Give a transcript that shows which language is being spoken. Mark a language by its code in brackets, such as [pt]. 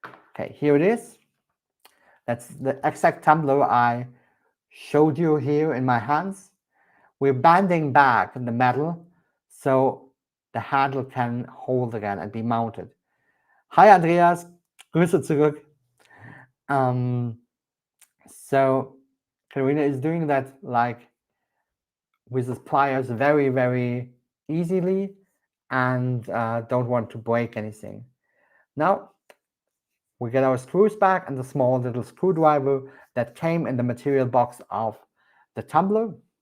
[en] Okay, here it is. That's the exact tumbler I showed you here in my hands. We're bending back the metal so the handle can hold again and be mounted. [de] Hi Andreas, Grüße zurück. [en] So Karina is doing that like with the pliers very, very easily and don't want to break anything. Now we get our screws back and the small little screwdriver that came in the material box of the tumbler.